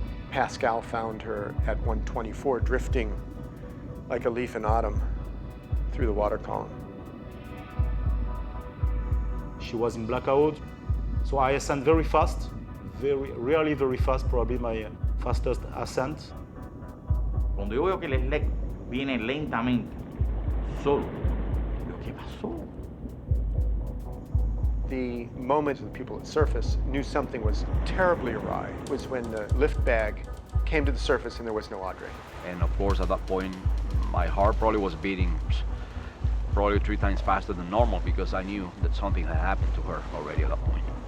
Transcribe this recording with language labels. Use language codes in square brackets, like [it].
[en] Pascal found her at 124, drifting like a leaf in autumn through the water column. She was in blackout, so I ascend very fast, really very fast, probably my fastest ascent. [es] Cuando yo veo que el sled viene lentamente, solo, digo, ¿qué pasó? [en] The moment the people at surface knew something was terribly awry was when the lift bag came to the surface and there was no Audrey. And of course, at that point, my heart probably was beating probably 3 times faster than normal because I knew that something had happened to her already at that point.